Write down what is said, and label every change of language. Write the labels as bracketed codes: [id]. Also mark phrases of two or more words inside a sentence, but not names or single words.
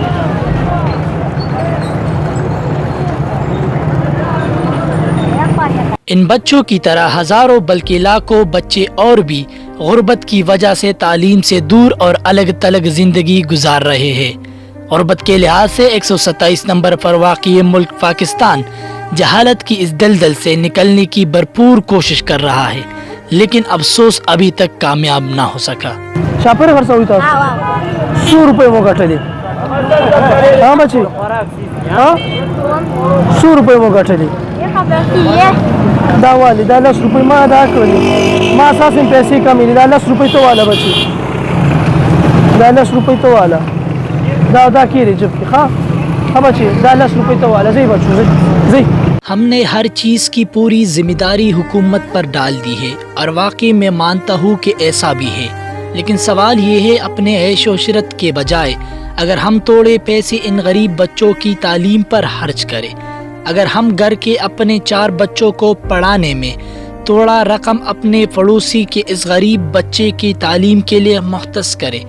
[ur] ان بچوں کی طرح ہزاروں بلکہ لاکھوں بچے اور بھی غربت کی وجہ سے تعلیم سے دور اور الگ تلگ زندگی گزار رہے ہیں۔ غربت کے لحاظ سے 127 نمبر پر واقع ملک پاکستان جہالت کی اس دلدل سے نکلنے کی بھرپور کوشش کر رہا ہے لیکن افسوس ابھی تک کامیاب نہ ہو سکا۔ [ps] شاپر خرڅ وي تاسو 100 روپے مو ګټلې ها بچي ها 100 روپے مو ګټلې دا والی دا 10 روپے ما ادا کړلې ما اساسا پیسې کمې دي دا 10 روپے ته والا بچي دا 10 روپے ته والا دا ادا کړې جب کې ها بچي دا 10 روپے ته والا زی بچو زی۔ [ur] ہم نے ہر چیز کی پوری ذمہ داری حکومت پر ڈال دی ہے اور واقعی میں مانتا ہوں کہ ایسا بھی ہے، لیکن سوال یہ ہے اپنے عیش و عشرت کے بجائے اگر ہم تھوڑے پیسے ان غریب بچوں کی تعلیم پر خرچ کریں، اگر ہم گھر کے اپنے 4 بچوں کو پڑھانے میں تھوڑا رقم اپنے پڑوسی کے اس غریب بچے کی تعلیم کے لیے مختص کریں۔